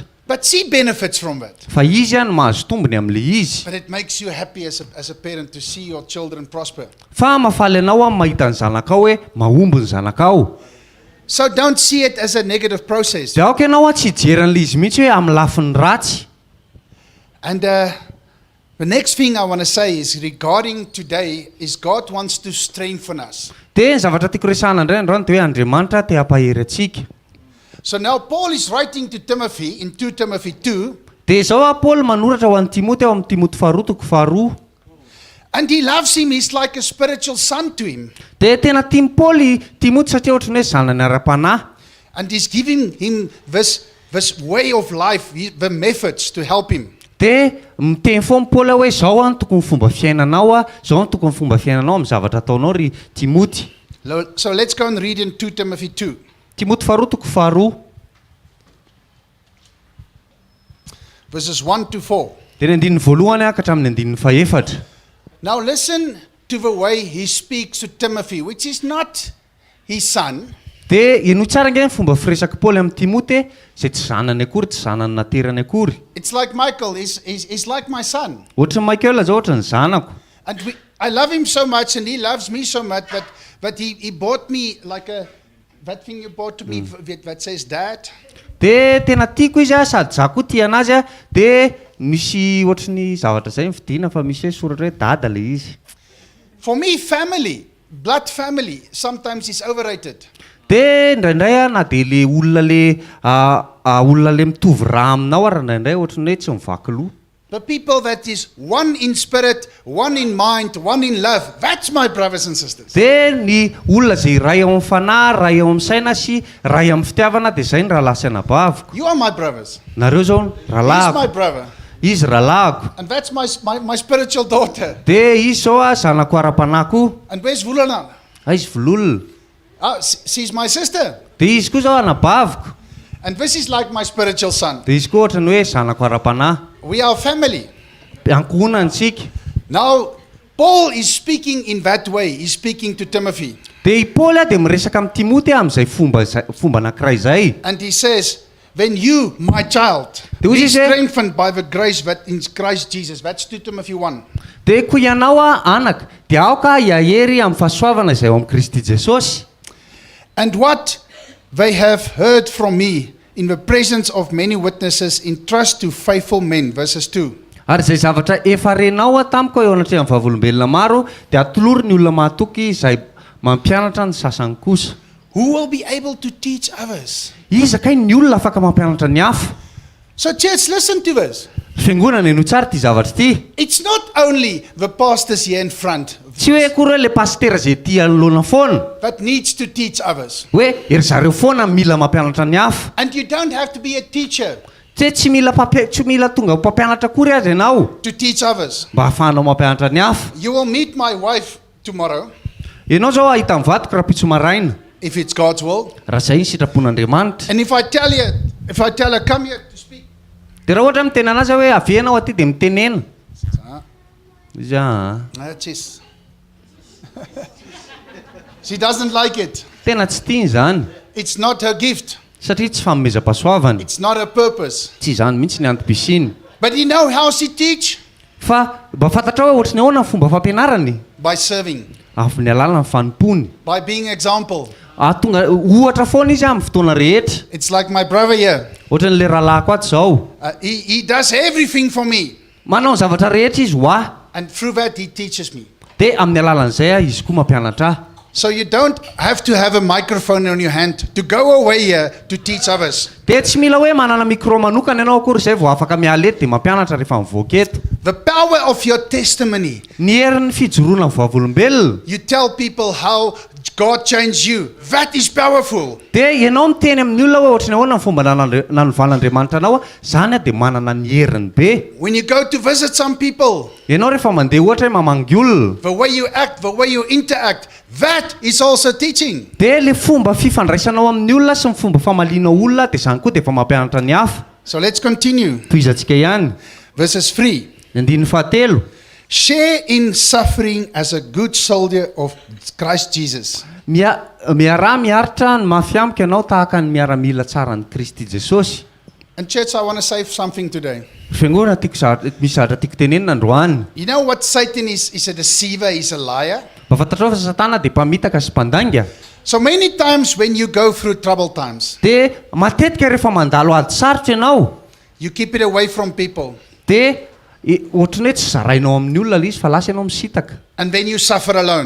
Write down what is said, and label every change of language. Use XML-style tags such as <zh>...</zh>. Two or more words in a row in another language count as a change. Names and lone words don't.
<en>But she benefits from that.</en> <mg>fa izy a no mahazo tombony amin'le izy</mg> <en>But it makes you happy as a parent to see your children prosper.</en> <mg>fa mafaly anao a mahita ny zanakao hoe mahomby ny zanakao</mg> <en>So don't see it as a negative process.</en> <mg>dia aoka ianao a tsy hijeran'le izy mihitsy hoe amin'ny lafiny ratsy</mg> <en>And the next thing I want to say is regarding today is God wants to strengthen us.</en> <mg>dia ny zavatra tiako resahana indray androany dia hoe Andriamanitra te hampahery atsika</mg> <en>So now Paul is writing to Timothy in 2 Timothy 2,</en> <mg>dia izao a Paoly manoratra ho an'ny Timoty ao amin'ny Timoty 2:2</mg> <en>and he loves him. He's like a spiritual son to him.</en> <mg>dia tena tiany Paoly Timoty satria ohatrany hoe zanany ara-panahy</mg> <en>And he's giving him this way of life, the methods to help him.</en> <mg>dia miteny foa Paoly hoe zao a no tokony fomba fiainanao a zao no tokony fomba fiainanao amin'ny zavatra ataonao ry Timoty</mg> <en>So let's go and read in 2 Timothy 2.</en> <mg>Timoty 2:2</mg> <en>Verses 1 to 4.</en> <mg>dia ny andininy voalohany a ka hatramin'ny andininy faefatra</mg> <en>Now listen to the way he speaks to Timothy, which is not his son,</en> <mg>dia ino tsara nge ny fomba firesaka Paoly amin'ny Timoty izay tsy zanany akory tsy zanany naterany akory</mg> <en>it's like Michael, he's like my son.</en> <mg>ohatrany Michael zao ohatrany zanako</mg> <en>And I love him so much and he loves me so much that he bought me like that thing you bought to me that says dad.</en> <mg>dia tena tiako izy a sady za koa tia anazy a dia misy ohatrany zavatra izay mividiana fa misy hoe soratra hoe dada le izy</mg> <en>For me, family, blood family, sometimes is overrated.</en> <mg>dia indraindray a na dia le olona le mitovy raha aminao a raha indraindray ohatrany hoe tsy mivaky loha</mg> <en>The people that is one in spirit, one in mind, one in love, that's my brothers and sisters.</en> <mg>dia ny olona zay ray ao amin'ny fanahy ray ao amin'ny saina sy ray amin'ny fitiavana dia izay ny rahalahy sy anabaviko</mg> <en>You are my brothers.</en> <mg>nareo zao</mg> <en>He's my</en> <mg>rahalahiko</mg> <en>brother.</en> <mg>izy rahalahiko</mg> <en>And that's my spiritual daughter.</en> <mg>dia izy zao a zanako ara-panahiko</mg> <en>And where's Vulana?</en> <mg>izy vololona</mg> <en>She's my sister.</en> <mg>dia izy koa zao anabaviko</mg> <en>And this is like my spiritual son.</en> <mg>dia izy koa ohatrany hoe zanako ara-panahy</mg> <en>We are family.</en> <mg>ankohonantsika</mg> <en>Now, Paul is speaking in that way. He's speaking to Timothy.</en> <mg>dia i Paoly a dia miresaka amin'ny Timoty amin'izay fomba anankiray izay</mg> <en>And he says, then you, my child, Who be is it? strengthened by the grace that in Christ Jesus. That's 2 Timothy 1.</en> <mg>dia koa ianao a anaka dia aoka hiahery amin'ny fahasoavana izay ao amin'ny Kristy Jesosy</mg> <en>And what they have heard from me in the presence of many witnesses, entrust to faithful men. Verses 2.</en> <mg>ary izay zavatra efa renao a tamiko eo anatreha amin'ny vavolombelona maro dia atolory ny olona mahatoky izay mampianatra ny sasany kosa</mg> <en>Who will be able to teach others.</en> <mg>izakay ny olona afaka mampianatra ny hafa</mg> <en>So church, listen to this.</en> <mg>fiangonana eno tsara ty zavatra ty</mg> <en>It's not only the pastors here in front</en> <mg>tsy hoe kory hoe le pastera zay ty anoloana foana</mg> <en>that needs to teach others.</en> <mg>hoe ery zareo foana mila mampianatra ny hafa</mg> <en>And you don't have to be a teacher</en> <mg>tsy mila tonga mpampianatra kory azy ianao</mg> <en>to teach others.</en> <mg>mba hahafahanao mampianatra ny hafa</mg> <en>You will meet my wife tomorrow,</en> <mg>ianao zao ahita mivadiko raha pitso maraina</mg> <en>if it's God's will.</en> <mg>raha zay ny sitrapon'Andriamanitra</mg> <en>And if I tell her, come here to speak.</en> <mg>dia raha ohatra miteny anazy hoe avenao aty dia mitenena izy</mg> <en>Cheese. She doesn't like it.</en> <mg>tena tsy tiany zany</mg> <en>It's not her gift.</en> <mg>satria tsy fanomezam-pasoavany</mg> <en>It's not her purpose.</en> <mg>tsy zany mihitsy ny antobisiny</mg> <en>But you know how she teach?</en> <mg>fa mba fantatra hoe ohatrany ahoana ny fomba fampianarany</mg> <en>By serving,</en> <mg>amin'ny alalany fanompony</mg> <en>by being example.</en> <mg>tonga ohatra foana izy amin'ny fotoana rehetra</mg> <en>It's like my brother here.</en> <mg>ohatran'le rahalahiko ato zao</mg> <en>He does everything for me.</en> <mg>manao ny zavatra rehetra izy ho ahy</mg> <en>And through that, he teaches me.</en> <mg>dia amin'ny alalan'izay a izy koa mampianatra ahy</mg> <en>So you don't have to have a microphone on your hand to go away here to teach others.</en> <mg>dia tsy mila hoe manana micro manokana ianao akory izay vao afaka miala eto dia mampianatra rehefa mivoaka eto</mg> <en>The power of your testimony.</en> <mg>ny herin'ny fijoroana ny vavolombelona</mg> <en>You tell people how God changed you. That is powerful.</en> <mg>Dia ianao miteny amin'ny olona hoe ohatrany ahoana ny fomba nanovalan'Andriamanitra anao zany dia manana ny heriny be.</mg> <en>When you go to visit some people,</en> <mg>Ianao rehefa mandeha ohatra hoe mamangy olona,</mg> <en>the way you act, the way you interact, that is also teaching.</en> <mg>dia le fomba fifandraisanao amin'ny olona sy ny fomba famalianao olona dia zany koa dia efa mampianatra ny hafa.</mg> <en>So let's continue.</en> <mg>Toizantsika ihany.</mg> <en>Verses 3.</en> <mg>Ny andininy fahatelo.</mg> <en>Share in suffering as a good soldier of Christ Jesus.</en> <mg>Miaritra ny mafiamika ianao tahaka ny miaramila tsara ny Kristy Jesosy.</mg> <en>And church, I want to say something today.</en> <mg>Fiangonana misy zavatra tiako tenenina androany.</mg> <en>You know what Satan is? He's a deceiver, he's a liar.</en> <mg>Mafantatrao fa Satana dia mpamitaka sy mpandanga.</mg> <en>So many times when you go through troubled times,</en> <mg>Dia matetika rehefa mandalo ady sarotra ianao,</mg> <en>you keep it away from people.</en> <mg>dia ohatrany hoe tsy zarainao amin'ny olona le izy fa lasa ianao misitaka.</mg> <en>And then you suffer alone.</en>